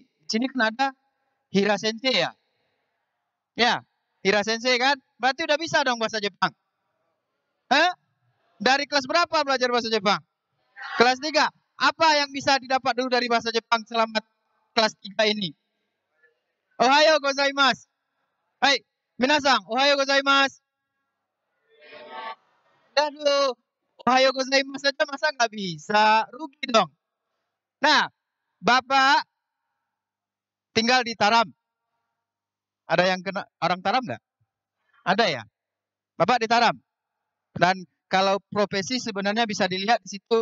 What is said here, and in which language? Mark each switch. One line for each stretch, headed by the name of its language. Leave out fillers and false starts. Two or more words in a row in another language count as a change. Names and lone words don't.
Indonesian: Di sini kan ada Hira Sensei ya? Ya, Hira Sensei kan? Berarti udah bisa dong bahasa Jepang. Eh? Dari kelas berapa belajar bahasa Jepang? Kelas 3. Apa yang bisa didapat dulu dari bahasa Jepang selama kelas 3 ini?
Japanese: おはようございます。はい、みなさん、おはようございます.
Indonesian: Aduh,
Japanese: おはようございます
Indonesian: saja masa nggak bisa? Rugi dong. Nah, Bapak tinggal di Taram. Ada yang kena orang Taram nggak? Ada ya? Bapak di Taram. Dan kalau profesi sebenarnya bisa dilihat di situ.